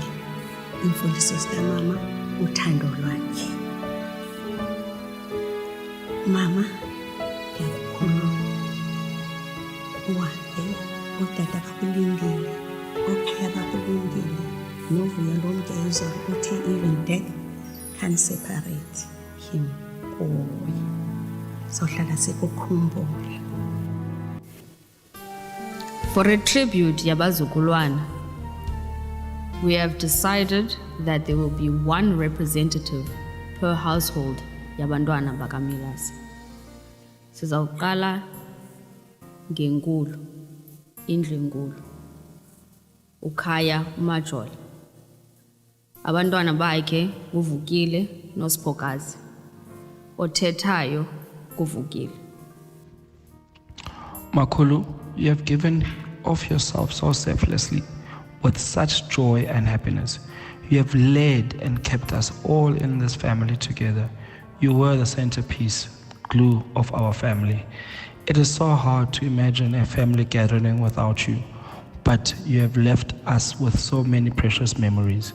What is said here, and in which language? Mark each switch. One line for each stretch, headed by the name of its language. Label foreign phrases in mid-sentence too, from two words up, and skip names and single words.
Xhosa: Imfundiso zikamama, uthando lwakhe. Mama, ndiyakukhulula. Uhambe, utata bakulindile, okhaya bakulindile, novuyo lomgezo uthi
English: even death can separate him
Xhosa: kuwe. Sohlala sikukhumbula.
English: For a tribute yabazukulwana, we have decided that there will be one representative per household
Xhosa: yabantwana bakaMilase. Sizawuqala ngenkulu, indlu enkulu, ukhaya uMajola. Abantwana bakhe uvukile noSiphokazi, othethayo kuvukile. Makhulu,
English: you have given of yourself so selflessly with such joy and happiness. You have led and kept us all in this family together. You were the centerpiece, glue of our family. It is so hard to imagine a family gathering without you, but you have left us with so many precious memories.